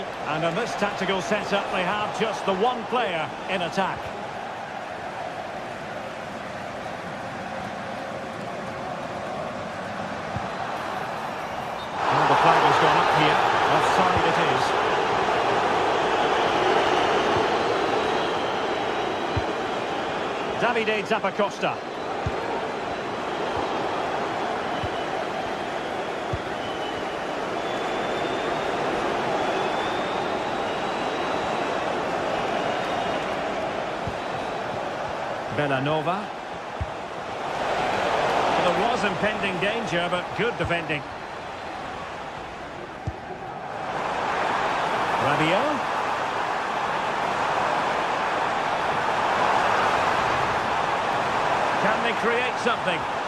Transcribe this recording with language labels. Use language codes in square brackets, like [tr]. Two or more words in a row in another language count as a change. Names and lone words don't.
[en] And in this tactical setup, they have just the one player in attack. And the flag has gone up here. Offside it is. Davide Zappacosta. Bellanova. There was impending danger, but good defending. Rabiot. Can they create something?